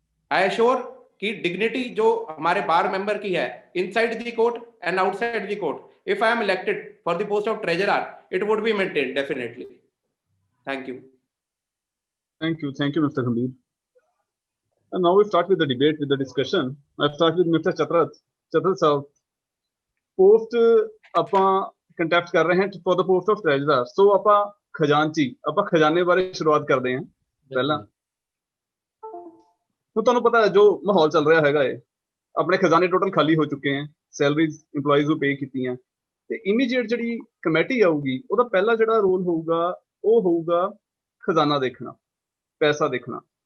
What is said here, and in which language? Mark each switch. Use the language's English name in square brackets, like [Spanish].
[English] I assure कि dignity [Hindi] जो हमारे बार मेंबर की है, [English] Inside the court and outside the court, if I am elected for the post of treasurer, it would be maintained definitely. Thank you. Thank you, Mr. Gambhir. And now we start with the debate, with the discussion. I start with Mr. Chatrat. Chatrat sir, post [Punjabi] ਆਪਾਂ contact ਕਰ ਰਹੇ ਹਾਂ [English] for the post of treasurer. [Punjabi] So ਆਪਾਂ ਖਜ਼ਾਨਚੀ, ਆਪਾਂ ਖਜ਼ਾਨੇ ਬਾਰੇ ਸ਼ੁਰੂਆਤ ਕਰਦੇ ਹਾਂ ਪਹਿਲਾਂ। तो ਤੁਹਾਨੂੰ ਪਤਾ ਹੈ ਜੋ ਮਾਹੌਲ ਚੱਲ ਰਿਹਾ ਹੈਗਾ ਹੈ, ਆਪਣੇ ਖਜ਼ਾਨੇ ਟੋਟਲ ਖਾਲੀ ਹੋ ਚੁੱਕੇ ਹੈ, ਸੈਲਰੀਜ਼ EMPLOYEES ਨੂੰ ਪੇ ਕੀਤੀਆਂ, ਤੇ ਇਮੀਡੀਏਟ ਜਿਹੜੀ ਕਮੇਟੀ ਆਊਗੀ ਉਹਦਾ ਪਹਿਲਾ ਜਿਹੜਾ ਰੋਲ ਹੋਊਗਾ ਉਹ ਹੋਊਗਾ ਖਜ਼ਾਨਾ ਦੇਖਣਾ, ਪੈਸਾ ਦੇਖਣਾ।